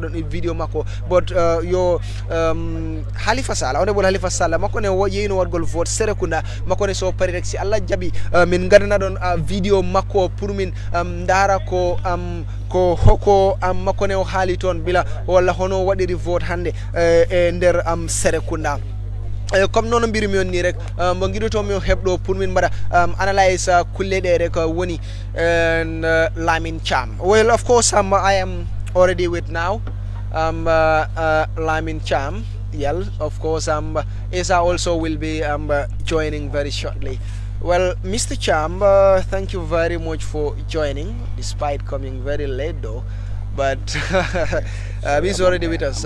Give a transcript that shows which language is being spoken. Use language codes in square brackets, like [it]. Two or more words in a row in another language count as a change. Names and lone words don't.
[ff] ɗon vidéo makko but yo Halifa Sallah honorable Halifa Sallah makko ne yeyno waɗgol vote Serekunda makko ne so pari rek si Allah jaaɓi min gadana ɗon vidéo makko pour min dara ko ko hoko makko ne o haali toon bila walla hono waɗiri vote hande e nder Serekunda comme nono mbirimi on ni rek mo guiɗotomi o heɓɗo pour min mbaɗa analyse kulle ɗe rek woni Lamin Cham. [en] Well, of course I am already with now Lamin Cham. Yeah, of course Essa also will be joining very shortly. Well, Mr. Cham, thank you very much for joining despite coming very late though, but he's already with us.